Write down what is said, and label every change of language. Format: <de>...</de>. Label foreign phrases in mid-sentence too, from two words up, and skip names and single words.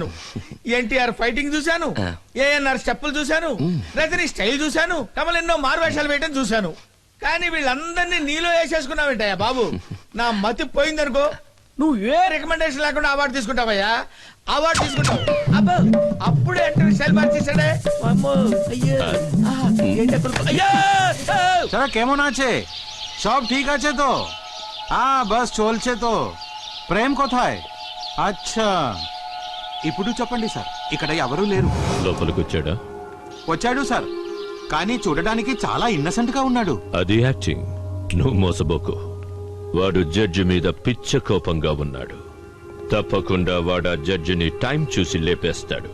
<te>ఎన్టీఆర్ ఫైటింగ్ చూశాను, ఏఎన్ఆర్ స్టెప్పులు చూశాను, రజనీ స్టైల్ చూశాను, కమల్ ఎన్నో మారువేషాలు వేయటం చూశాను. కానీ వీళ్ళందరినీ నీలో వేసేసుకున్నావేంటయ్యా బాబు? నా మతి పోయిందనుకో, నువ్వు ఏ రికమెండేషన్ లేకుండా అవార్డు తీసుకుంటావయ్యా. అవార్డు తీసుకుంటావు. అబ్బో, అప్పుడే</te> <en>enter style</en> <te>మార్చేసాడే.</te> <bn>চলো কেমন আছে? সব ঠিক আছে তো? বস চলছে তো. প্রেম কোথায়?</bn> <te>అచ్చా, ఇప్పుడు చెప్పండి సార్, ఇక్కడ ఎవరూ లేరు. లోపలికి వచ్చాడా? వచ్చాడు సార్, కానీ చూడడానికి చాలా ఇన్నసెంట్ గా ఉన్నాడు. అది యాక్టింగ్. నువ్వు మోసబోకు. వాడు జడ్జి మీద పిచ్చ కోపంగా ఉన్నాడు. తప్పకుండా వాడు ఆ జడ్జిని టైం చూసి లేపేస్తాడు.</te>